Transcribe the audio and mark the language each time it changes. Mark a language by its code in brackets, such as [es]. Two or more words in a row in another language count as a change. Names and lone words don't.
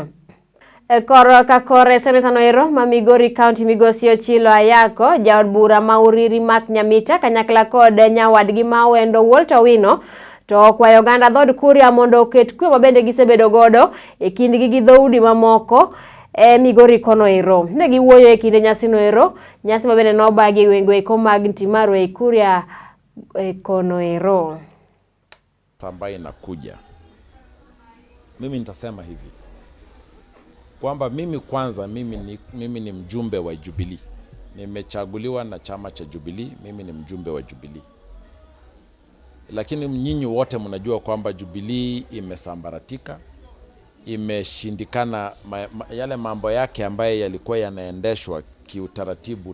[luo] Koro ka kore senator no ma Migori County Migosi Ochilo Ayako, jaod bura ma Uriri Math Nyamita kanyakla kod nyawadgi ma Wendo Walter Wino to kwayo oganda dhod Kuria mondo oket kwe ma bende gisebedo godo e kindgi gi dhoudi mamoko Migori kono ne giwuoyo e kinde nyasi no nyasi ma bende nobagi wengo mag Ntimaru e Kuria kono [sw] ambayo inakuja. Mimi nitasema hivi kwamba mimi ni mjumbe wa Jubilee. Nimechaguliwa na chama cha Jubilee, mimi ni mjumbe wa Jubilee. Lakini nyinyi wote mnajua kwamba Jubilee imesambaratika, imeshindikana yale mambo yake ambaye yalikuwa yanaendeshwa kiutaratibu.